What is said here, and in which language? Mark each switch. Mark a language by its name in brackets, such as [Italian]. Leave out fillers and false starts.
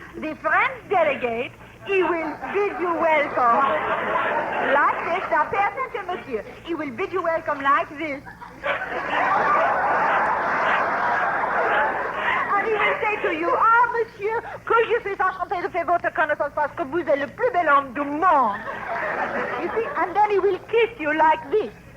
[English] The French delegate, he will bid you welcome like this. Now, pay attention, monsieur. He will bid you welcome like this. And he will say to you, [French] "Ah, monsieur, que je suis enchanté de faire votre connaissance parce que vous êtes le plus bel homme du monde." [English] You see, and then he will kiss you like this.